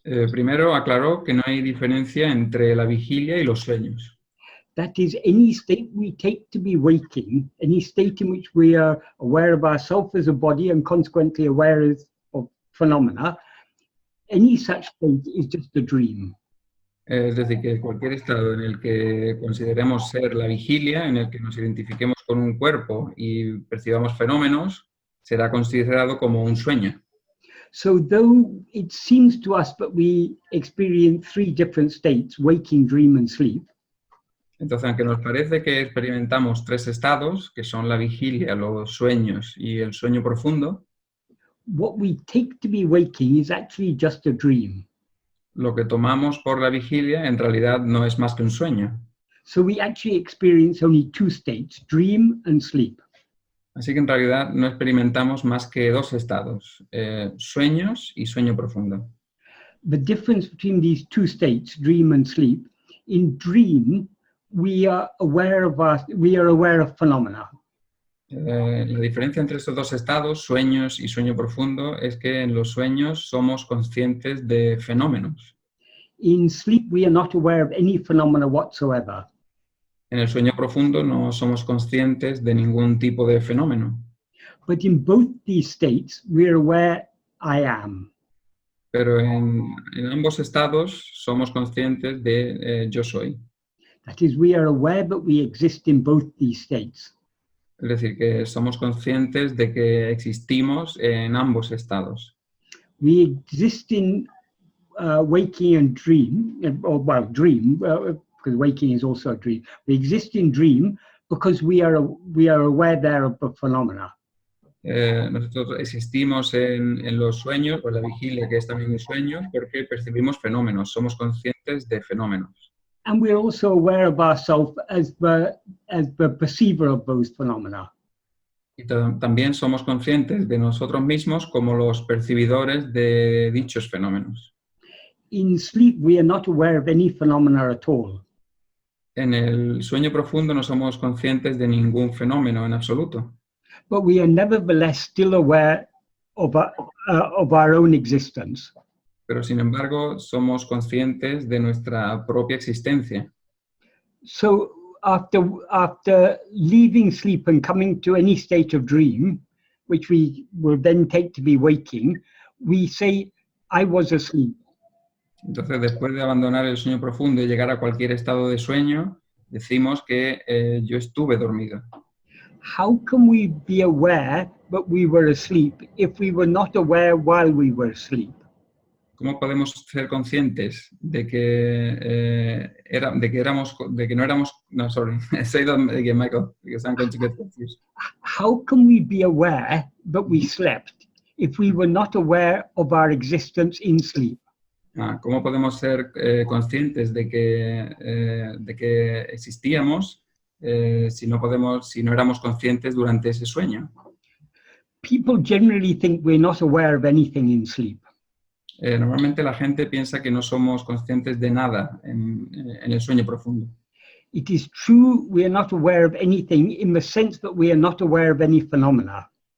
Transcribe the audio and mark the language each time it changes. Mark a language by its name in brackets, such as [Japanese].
[Spanish] Primero aclaró que no hay diferencia entre la vigilia y los sueños. [English] That is, any state we take to be waking, any state in which we are aware of ourselves as a body and consequently aware of phenomena, any such state is just a dream. [Spanish] Es decir, que cualquier estado en el que consideremos ser la vigilia, en el que nos identifiquemos con un cuerpo y percibamos fenómenos, será considerado como un sueño. [English] So though it seems to us that we experience three different states, waking, dream, and sleep, [Spanish] entonces, aunque nos parece que experimentamos tres estados, que son la vigilia, los sueños y el sueño profundo, [English] what we take to be waking is actually just a dream. [Spanish] Lo que tomamos por la vigilia en realidad no es más que un sueño. [English] So we actually experience only two states, dream and sleep. [Spanish] Así que en realidad no experimentamos más que dos estados, sueños y sueño profundo. [English] The difference between these two states, dream and sleep, in dream we are aware of phenomena. [Spanish] La diferencia entre estos dos estados, sueños y sueño profundo, es que en los sueños somos conscientes de fenómenos. [English] In sleep we are not aware of any phenomena whatsoever. [Spanish] En el sueño profundo no somos conscientes de ningún tipo de fenómeno. [English] But in both these states we are aware I am. [Spanish] Pero en ambos estados somos conscientes de yo soy. [English] That is, we are aware that we exist in both these states. [Spanish] Es decir, que somos conscientes de que existimos en ambos estados. [English] We exist in waking and dream, or well, dream, because waking is also a dream. We exist in dream because we are aware there of the phenomena. [Spanish] Nosotros existimos en los sueños, o la vigilia, que es también un sueño, porque percibimos fenómenos, somos conscientes de fenómenos. [English] And we're also aware of ourselves as the perceiver of those phenomena. [Spanish] Y también somos conscientes de nosotros mismos como los percibidores de dichos fenómenos. [English] In sleep, we are not aware of any phenomena at all. [Spanish] En el sueño profundo no somos conscientes de ningún fenómeno en absoluto. [English] But we are nevertheless still aware of our own existence. [Spanish] Pero sin embargo, somos conscientes de nuestra propia existencia. [English] So after leaving sleep and coming to any state of dream, which we will then take to be waking, we say, I was asleep. [Spanish] Entonces, después de abandonar el sueño profundo y llegar a cualquier estado de sueño, decimos que yo estuve dormido. [English] How can we be aware that we were asleep if we were not aware while we were asleep? [Spanish] ¿Cómo podemos ser conscientes de que no éramos? [English] No, sorry. Say that again, Michael, because I'm going to get confused. How can we be aware that we slept if we were not aware of our existence in sleep? [Spanish] ¿Cómo podemos ser conscientes de que existíamos si no éramos conscientes durante ese sueño? [English] People generally think we're not aware of anything in sleep. [Spanish] Normalmente la gente piensa que no somos conscientes de nada en el sueño profundo. [English] It is true we are not aware of anything in the sense that we are not aware of any phenomena.